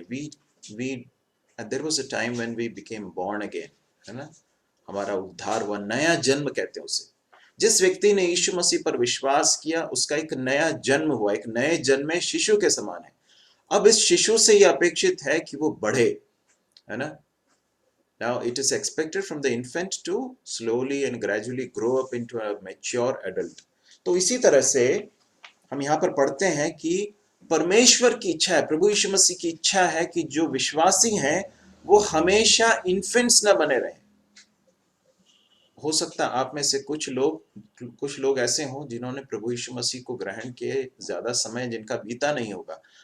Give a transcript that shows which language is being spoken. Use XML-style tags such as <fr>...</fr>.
<en>we there was a time when we became born again,</en> <hi>है ना, हमारा उद्धार हुआ, नया जन्म कहते हैं उसे। जिस व्यक्ति ने यीशु मसीह पर विश्वास किया उसका एक नया जन्म हुआ, एक नए जन्म में शिशु के समान है। अब इस शिशु से यह अपेक्षित है कि वो बढ़े, है ना।</hi> <en>Now it is expected from the infant to slowly and gradually grow up into a mature adult.</en> <hi>तो इसी तरह से हम यहाँ पर पढ़ते हैं कि परमेश्वर की इच्छा है, प्रभु यीशु मसीह की इच्छा है कि जो विश्वासी हैं वो हमेशा इन्फेंट्स न बने रहें। हो सकता है आप में से कुछ लोग ऐसे हों जिन्होंने प्रभु यीशु मसीह को ग्रहण किए ज्यादा समय जिनका बीता नहीं होगा।</hi>